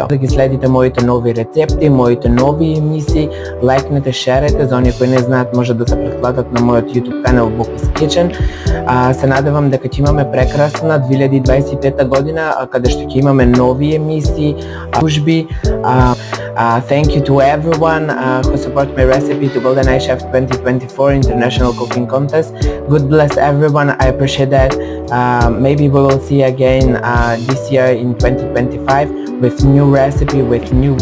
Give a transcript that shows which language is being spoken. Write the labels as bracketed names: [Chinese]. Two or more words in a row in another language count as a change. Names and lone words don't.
[Macedonian] Да ги следите моите нови рецепти, моите нови емисии, лајкнете, шерете, за оние кои не знаат може да се претплатат на мојот YouTube канал Bokis Kitchen. Се надевам дека ќе имаме прекрасна 2025 година, каде што ќе имаме нови емисии, служби. [English] Thank you to everyone who support my recipe to Golden Eye Chef 2024 International Cooking Contest. God bless everyone. I appreciate that. Maybe we will see again this year in 2025 with new recipe, with new video.